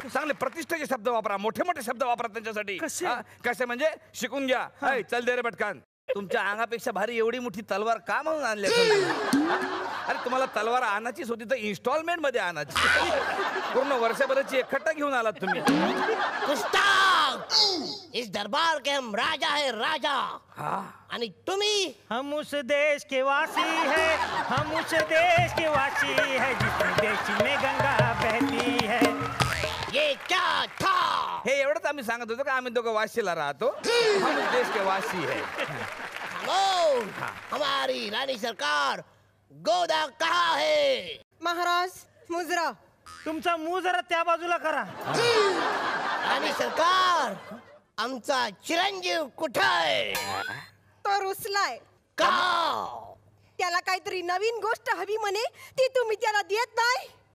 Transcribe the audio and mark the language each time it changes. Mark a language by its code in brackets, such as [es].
[mr] चांगले प्रतिष्ठेचे शब्द वापरा, मोठे मोठे शब्द वापरा त्यांच्यासाठी. कसे? हा, कसे म्हणजे शिकून घ्या. ऐ, चल दे रे पटकन. तुमच्या अंगापेक्षा भारी एवढी मोठी तलवार का म्हणून आणली? अरे तुम्हाला तलवार आणायचीच होती तर इन्स्टॉलमेंट मध्ये आणायची. पूर्ण वर्षभराची एकखट्टा घेऊन आलात तुम्ही. [hi] गुस्ताख! इस दरबार के हम राजा है राजा. [mr] हा. आणि तुम्ही [hi] हम उस देश के वासी है, हम उस देश के वासी है जिस देश में गंगा बहती है. ये क्या था? [mr] हे एवढंच आम्ही सांगत होतो का आम्ही दोघं वाशीला राहतो. [hi] हम इस देश के वासी है. खामोश! हमारी रानी सरकार गोदा कहाँ है? महाराज मुजरा. [mr] तुमचा मुंह जरा त्या बाजूला करा. राणी सरकार आमचा चिरंजीव कुठं आहे? तो रुसलाय. का? त्याला काहीतरी नवीन गोष्ट हवी म्हणे, ती तुम्ही त्याला देत नाही.